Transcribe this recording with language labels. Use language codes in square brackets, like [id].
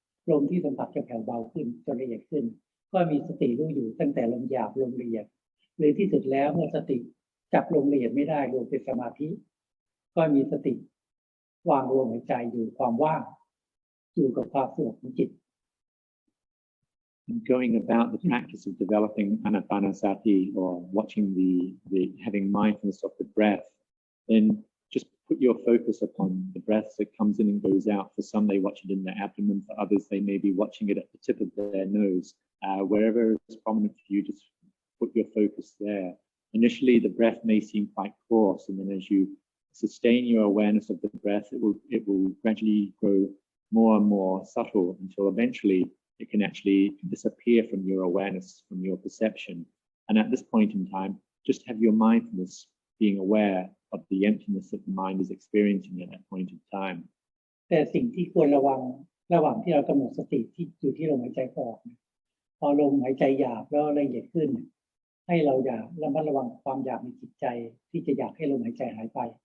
[th] ลมที่สัมผัสจะแผ่วเบาขึ้นจนละเอียดขึ้นก็มีสติรู้อยู่ตั้งแต่ลมหยาบลมละเอียดหรือที่สุดแล้วเมื่อสติจับลมละเอียดไม่ได้ลมเป็นสมาธิก็มีสติวางลมหายใจอยู่ความว่างอยู่กับความสงบของจิต [en] Going about the practice of developing anapanasati or watching the having mindfulness of the breath, then just put your focus upon the breath that comes in and goes out. For some, they watch it in their abdomen. For others, they may be watching it at the tip of their nose. Wherever it's prominent for you, just put your focus there. Initially, the breath may seem quite coarse, and then as you sustain your awareness of the breath, it will gradually grow more and more subtle until eventually it can actually disappear from your awareness, from your perception. And at this point in time, just have your mindfulness being aware of the emptiness that the mind is experiencing at that point in time. [th] แต่สิ่งที่ควรระวังระหว่างที่เรากำหนดสติที่อยู่ที่ลมหายใจออกพอลมหายใจหยาบแล้วละเอียดขึ้นให้เราอย่าระมัดระวังความอยากในจิตใจที่จะอยากให้ลมหายใจหายไป